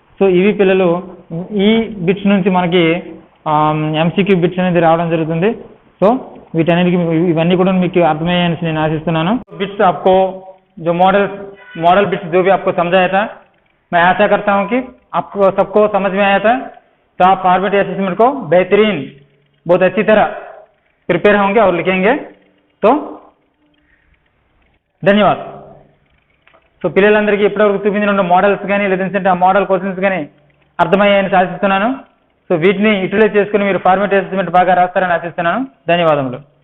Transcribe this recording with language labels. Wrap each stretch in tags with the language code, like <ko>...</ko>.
<te>So ఇవి పిల్లలు ఈ బిట్స్ నుంచి మనకి ఎంసీక్యూ బిట్స్ అనేది రావడం జరుగుతుంది. సో వీటన్నిటికి ఇవన్నీ కూడా మీకు అర్థమయ్యాయని నేను ఆశిస్తున్నాను.</te> <hi>बिट्स आपको जो मॉडल बिट्स जो भी आपको समझाया था, मैं आशा करता हूं कि आपको सबको समझ में आया था. तो आप फॉर्मेट असेसमेंट को बेहतरीन बहुत अच्छी तरह प्रिपेयर होंगे और लिखेंगे. तो धन्यवाद.</hi> <te>సో పిల్లలందరికీ ఇప్పటివరకు చూపించిన మోడల్స్ కానీ లేదంటే ఆ మోడల్ క్వశ్చన్స్ కానీ అర్థమయ్యాయని ఆశిస్తున్నాను. సో వీటిని యూటిలైజ్ చేసుకుని మీరు ఫార్మేట్ అసెస్మెంట్ బాగా రాస్తారని ఆశిస్తున్నాను. ధన్యవాదములు.</te>